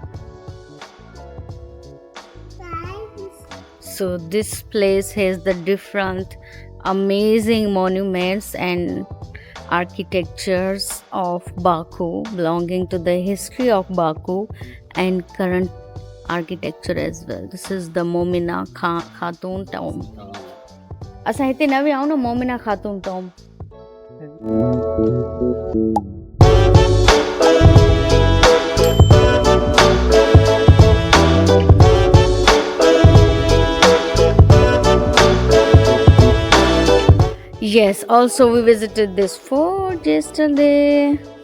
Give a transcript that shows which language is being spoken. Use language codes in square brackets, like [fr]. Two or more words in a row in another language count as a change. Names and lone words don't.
[en] So this place has the different amazing monuments and architectures of Baku, belonging to the history of Baku and current architecture as well. This is the Momina Khatun tomb. [sd] असां हिते न विया आहियूं न मोमिना खातून tomb. [en] Yes, also we visited this fort yesterday.